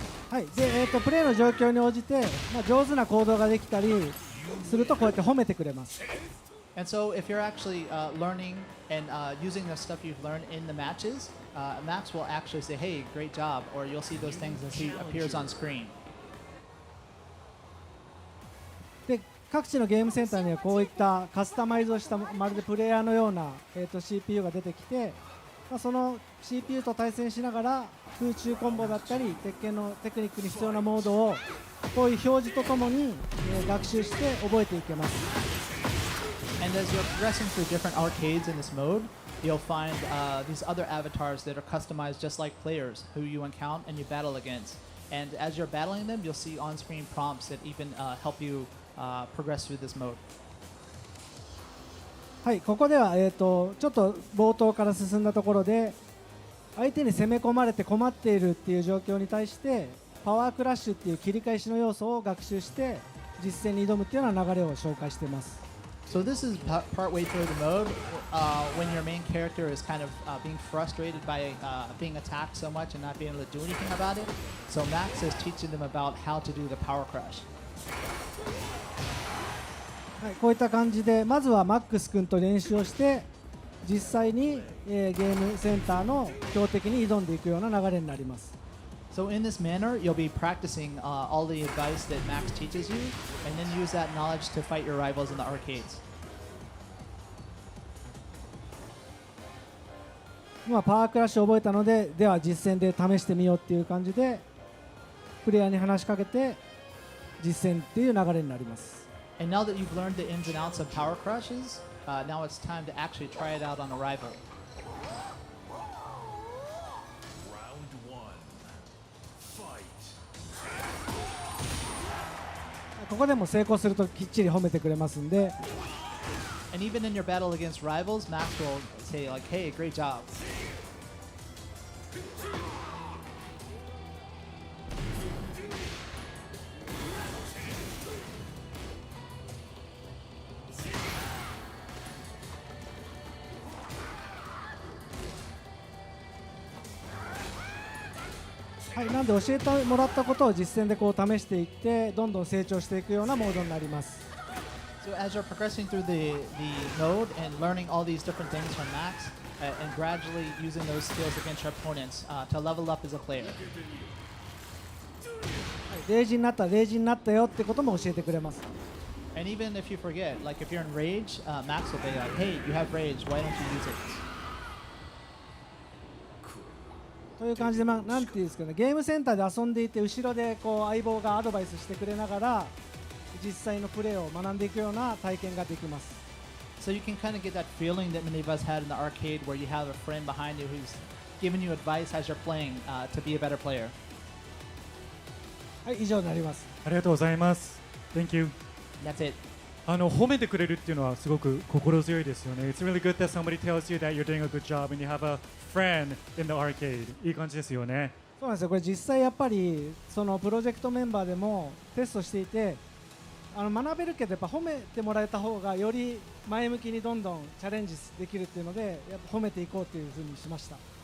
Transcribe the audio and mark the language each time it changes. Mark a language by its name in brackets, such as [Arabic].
[Japanese] はい、でプレイの状況に応じて、上手な行動ができたりするとこうやって褒めてくれます。 [English] And so if you're actually learning and using the stuff you've learned in the matches, Max will actually say, hey, great job, or you'll see those things as he appears on screen. [Japanese] で各地のゲームセンターにはこういったカスタマイズをしたまるでプレイヤーのような、CPU が出てきて、その CPU と対戦しながら空中コンボだったり鉄拳のテクニックに必要なモードをこういう表示とともに、学習して覚えていけます。 [English] And as you're progressing through different arcades in this mode, you'll find these other avatars that are customized just like players who you encounter and you battle against. And as you're battling them, you'll see on-screen prompts that even help you progress through this mode. [Japanese] はい、ここでは、ちょっと冒頭から進んだところで、相手に攻め込まれて困っているっていう状況に対してパワークラッシュっていう切り返しの要素を学習して実戦に挑むっていうような流れを紹介しています。 [English] So this is partway through the mode when your main character is kind of being frustrated by being attacked so much and not being able to do anything about it. So Max is teaching them about how to do the power crush. [Japanese] はい、こういった感じでまずはマックス君と練習をして実際に、ゲームセンターの強敵に挑んでいくような流れになります。 [English] So in this manner, you'll be practicing all the advice that Max teaches you, and then use that knowledge to fight your rivals in the arcades. [Japanese] 今パワークラッシュを覚えたので、では実戦で試してみようっていう感じでプレイヤーに話しかけて実践っていう流れになります。 [English] And now that you've learned the ins and outs of power crushes, now it's time to actually try it out on a rival. Round 1. Fight. [Japanese] ここでも成功するときっちり褒めてくれますんで、 [English] And even in your battle against rivals, Max will say like, "Hey, great job." [Japanese] はい、なんで教えてもらったことを実戦でこう試していってどんどん成長していくようなモードになります。 [English] So as you're progressing through the mode and learning all these different things from Max, and gradually using those skills against your opponents to level up as a player. [Japanese] レイジになったレイジになったよってことも教えてくれます。 [English] And even if you forget, like if you're in rage, Max will be like, "Hey, you have rage. Why don't you use it?" [Japanese] という感じで、なんていうんですかね、ゲームセンターで遊んでいて後ろでこう相棒がアドバイスしてくれながら実際のプレーを学んでいくような体験ができます。 [English] So you can kind of get that feeling that many of us had in the arcade where you have a friend behind you who's giving you advice as you're playing to be a better player. [Japanese] はい、以上になります。ありがとうございます。 [English] Thank you. That's it. [Japanese] 褒めてくれるっていうのはすごく心強いですよね。 [English] It's really good that somebody tells you that you're doing a good job and you have a friend in the arcade. [Japanese] いい感じですよね。そうなんですよ。これ実際やっぱりそのプロジェクトメンバーでもテストしていて学べるけどやっぱ褒めてもらえた方がより前向きにどんどんチャレンジできるっていうのでやっぱ褒めていこうというふうにしました。